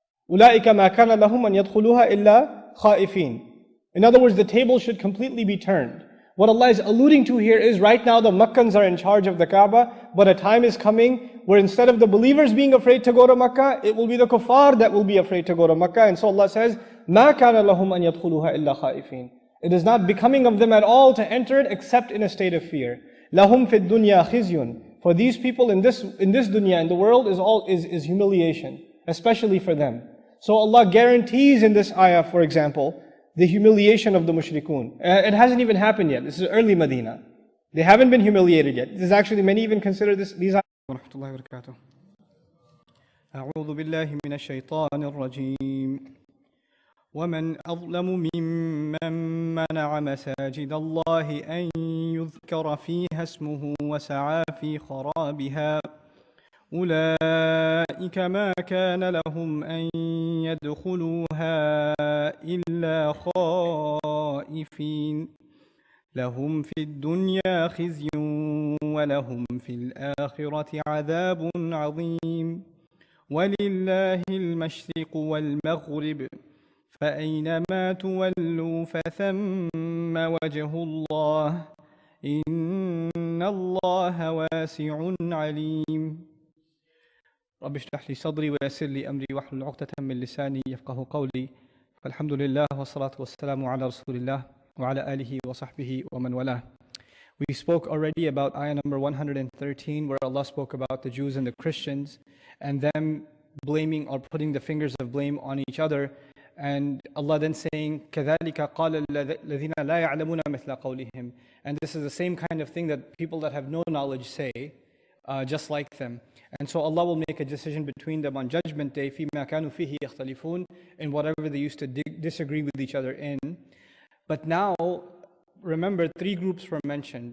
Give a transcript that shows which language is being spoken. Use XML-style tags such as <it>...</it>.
<ar>أُولَٰئِكَ مَا كَانَ لَهُمْ أَن يَدْخُلُوهَا إِلَّا خَائِفِينَ.</ar> <en>In other words, the table should completely be turned. What Allah is alluding to here is, right now the Makkans are in charge of the Kaaba, but a time is coming where instead of the believers being afraid to go to Makkah, it will be the kuffar that will be afraid to go to Makkah. And so Allah says,</en> <ar>مَا كَانَ لَهُمْ أَن يَدْخُلُوهَا إِلَّا خَائِفِينَ.</ar> <en>It is not becoming of them at all to enter it except in a state of fear.</en> <ar>لَهُمْ فِي الدُّنْيَا خِزْيٌ.</ar> <en>For these people in this dunya, in the world, is humiliation, especially for them. So Allah guarantees in this ayah, for example, the humiliation of the mushrikun. It hasn't even happened yet. This is early Medina. They haven't been humiliated yet. This is actually, many even consider these ayahs.</en> <ar>أعوذ بالله من الشيطان الرجيم. ومن أظلم ممن منع مساجد الله أن يذكر فيها اسمه وسعى في خرابها أولئك ما كان لهم أن يدخلوها إلا خائفين لهم في الدنيا خزي ولهم في الآخرة عذاب عظيم ولله المشرق والمغرب فأينما تولوا فثم وجه الله إن الله واسع عليم رب اشرح لي صدري ويسر لي أمري واحلل عقدة من لساني يفقه قولي فالحمد لله والصلاة والسلام على رسول الله وعلى آله وصحبه ومن والاه.</ar> <en>We spoke already about ayah number 113, where Allah spoke about the Jews and the Christians and them blaming or putting the fingers of blame on each other. And Allah then saying,</en> <ar>كَذَلِكَ قَالَ الَّذِينَ لَا يَعْلَمُونَ مِثْلَ قَوْلِهِمْ.</ar> <en>And this is the same kind of thing that people that have no knowledge say, just like them. And so Allah will make a decision between them on Judgment Day,</en> <ar>فِيمَا كَانُوا فِيهِ يَخْتَلِفُونَ,</ar> <en>in whatever they used to disagree with each other in. But now, remember, three groups were mentioned.</en>